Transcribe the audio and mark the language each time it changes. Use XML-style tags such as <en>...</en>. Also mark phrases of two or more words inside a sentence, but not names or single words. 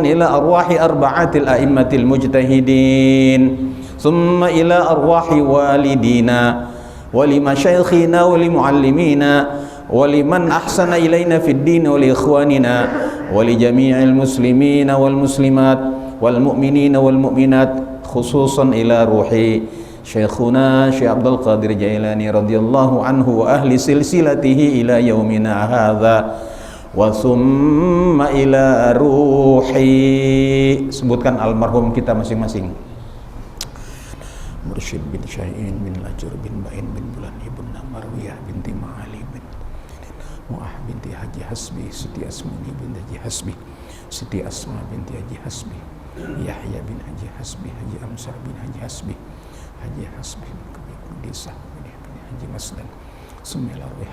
<ar>إلى أرواح أربعة الأئمة المجتهدين ثم إلى أرواح والدينا ولمشايخنا ولمعلمينا ولمن أحسن إلينا في الدين ولإخواننا ولجميع المسلمين والمسلمات والمؤمنين والمؤمنات خصوصا إلى روح Syekhuna Syekh Abdul Qadir Jailani رضي الله عنه وأهل سلسلته إلى يومنا هذا وثم إلى روح.</ar> <id>Sebutkan almarhum kita masing-masing. Mursyid bin Syai'in bin Lajur bin Ba'in bin Bulan ibn Marwiyah binti Ma'ali bin Mu'ah binti Haji Hasbi, Siti Asmani binti Haji Hasbi, Siti Asma binti Haji Hasbi, Yahya bin Haji Hasbi, Haji Amsar bin Haji Hasbi, Haji Hasbi bin Desa bin Haji Masdan, Bismillahirrahmanirrahim.</id>